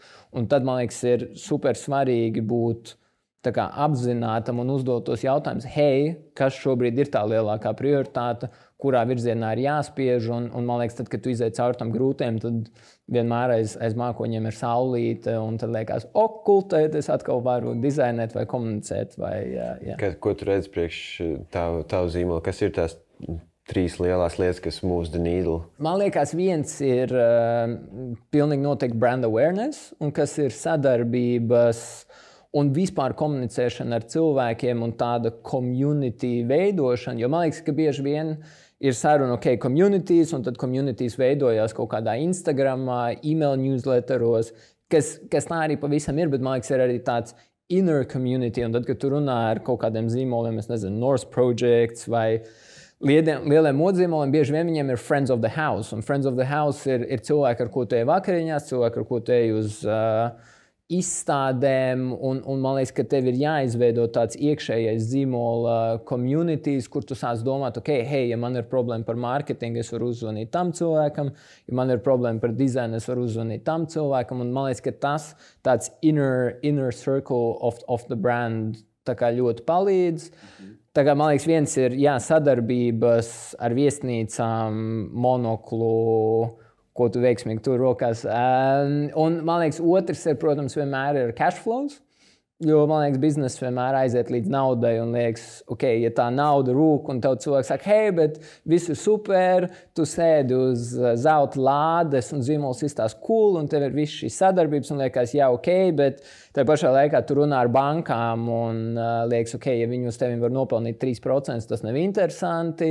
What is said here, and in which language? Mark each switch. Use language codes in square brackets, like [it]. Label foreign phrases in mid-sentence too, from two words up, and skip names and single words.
[lv] Un tad, man liekas, ir super svarīgi būt tā kā apzinātam un uzdot tos jautājumus, kas šobrīd ir tā lielākā prioritāte, kurā virzienā ir jāspiež, un man liekas, tad, kad tu izej caur tam grūtiem, tad vienmēr aiz mākoņiem ir saulīte, un tad liekas, kultēt, es atkal varu dizainēt vai komunicēt. Ko tu redzi priekš tavu zīmolu? Kas ir tās 3 lielās lietas, kas [en] move the needle? [lv] Man liekas, viens ir pilnīgi noteikti [en] brand awareness, [lv] un kas ir sadarbības un vispār komunicēšana ar cilvēkiem un tāda community veidošana. Jo man liekas, ka bieži vien ir saruna, communities, un tad communities veidojās kaut kādā Instagramā, [en] email newsletteros, [lv] kas tā arī pavisam ir, bet man liekas, ir arī tāds [en] inner community, [lv] un tad, kad tu runā ar kaut kādiem zīmoliem, es nezinu, North Projects vai lieliem modzīmoliem, bieži vien viņiem ir [en] Friends of the House, [lv] un [en] Friends of the House [lv] ir cilvēki, ar ko tu ej vakariņās, cilvēki, ar ko tu ej uz izstādēm, un man liekas, ka tev ir jāizveido tāds iekšējais zīmola communities, kur tu sāc domāt, ja man ir problēma par mārketingu, es varu uzzvanīt tam cilvēkam, ja man ir problēma par dizainu, es varu uzzvanīt tam cilvēkam, un man liekas, ka tas tāds [en] inner circle of the brand [lv] tā kā ļoti palīdz. Tā kā, man liekas, viens ir sadarbības ar viesnīcām, Monoklu, ko tu veiksmīgi tur rokās. Un, man liekas, otrs ir, protams, vienmēr ir cash flows. Jo, man liekas, biznesa vienmēr aiziet līdz naudai un liekas, ok, ja tā nauda rūk un tev cilvēks saka, hei, bet viss ir super, tu sēdi uz zelta lādes un zīmols izstās cool un tev ir viss šīs sadarbības un liekas, jā, ok, bet tajā pašā laikā tu runā ar bankām un liekas, ok, ja viņi uz tevi var nopelnīt 3%, tas nav interesanti.